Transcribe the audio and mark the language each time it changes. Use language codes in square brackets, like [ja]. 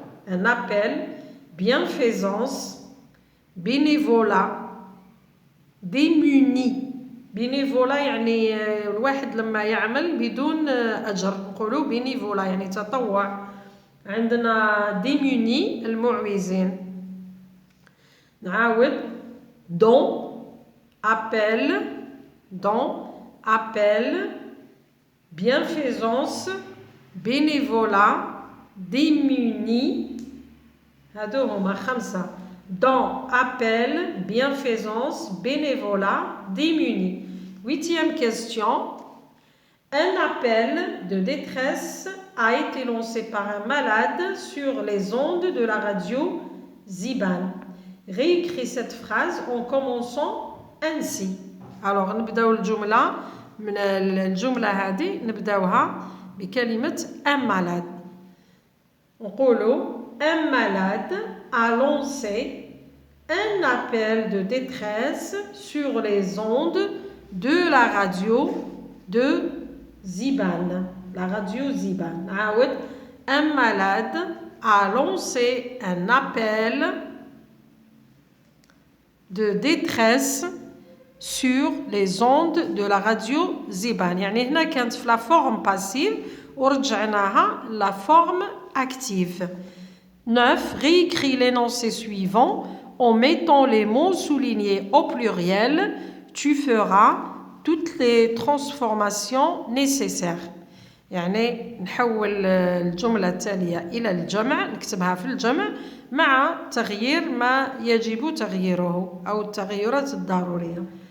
[fr] un appel bienfaisance bénévolat démuni. [ar] bénévolat يعني الواحد لما يعمل بدون أجر نقولوا bénévolat يعني تطوع. عندنا démuni المعوزين. [fr] نعاود don appel bienfaisance bénévolat démuni. [ar] هادو هما 5. [fr] don appel bienfaisance bénévolat démuni. 8e question. Un appel de détresse a été lancé par un malade sur les ondes de la radio Ziban. Réécris cette phrase en commençant ainsi. [ar] Alors, نبداو الجملة من الجملة هذه نبداوها بكلمة un malade. [fr] نقولوا un malade a lancé un appel de détresse sur les ondes de la radio de Ziban. La radio Ziban. Un malade a lancé un appel de détresse sur les ondes de la radio Ziban. [ar] يعني هنا كانت في la forme passive ورجعناها la forme active. 9. [fr] Réécris l'énoncé suivant en mettant les mots soulignés au pluriel. Tu feras toutes les transformations nécessaires. [ar] يعني نحول الجملة التالية إلى الجمع نكتبها في الجمع مع تغيير ما يجب تغييره أو التغيرات الضرورية.